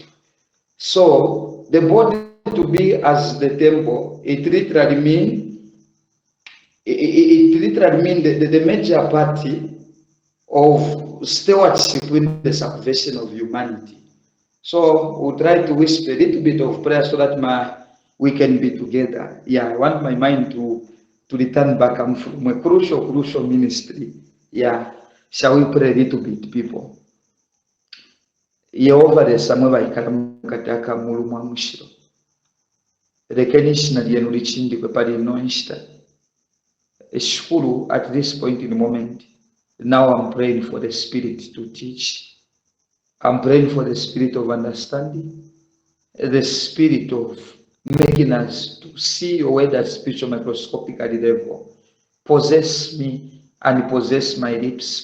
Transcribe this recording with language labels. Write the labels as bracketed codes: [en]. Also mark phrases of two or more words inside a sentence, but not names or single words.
[en] So the body to be as the temple, it literally means the major party of stewardship in the salvation of humanity. So we'll try to whisper a little bit of prayer so that we can be together. Yeah, I want my mind to return back. I'm from a crucial ministry. Yeah, shall we pray a little bit, people? [bem] Yehova lesamwe baikala mukataka mulu mwa mushiro. Lekeni ishina lyenu lichindikwe pali inoinshita. [en] Eshukuru at this point in the moment. Now I'm praying for the Spirit to teach. I'm praying for the Spirit of understanding, the Spirit of making us to see your word at spiritual microscopic level. Possess me and possess my lips.